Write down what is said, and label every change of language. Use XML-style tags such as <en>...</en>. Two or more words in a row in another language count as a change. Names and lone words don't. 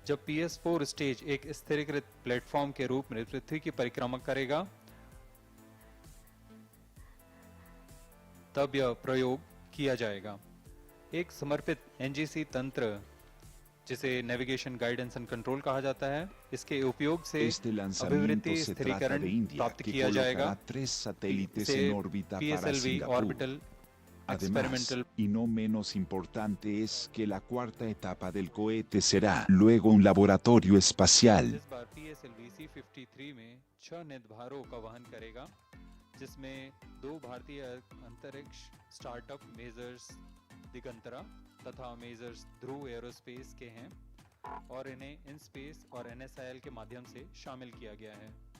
<hi>जब PS4 स्टेज एक स्थिरीकृत प्लेटफॉर्म के रूप में पृथ्वी की परिक्रमा करेगा, तब यह प्रयोग किया जाएगा। एक समर्पित एनजीसी तंत्र, जिसे</hi> <en>navigation guidance and control</en> <hi>कहा जाता है, इसके उपयोग से अभिवृत्ति स्थिरीकरण प्राप्त किया जाएगा।</hi> <en>PSLV ऑर्बिटल experimental.</en> <es>Y no menos importante es que la cuarta etapa del cohete será luego un laboratorio espacial.</es> <hi>इस बार PSLV C-53 में 6 निर्धारों का वहन करेगा, जिसमें 2 भारतीय अंतरिक्ष स्टार्टअप मेजर्स दिगंतरा तथा मेजर्स ध्रुव एरोस्पेस के हैं और इन्हें IN-SPACe और NSIL के माध्यम से शामिल किया गया है।</hi>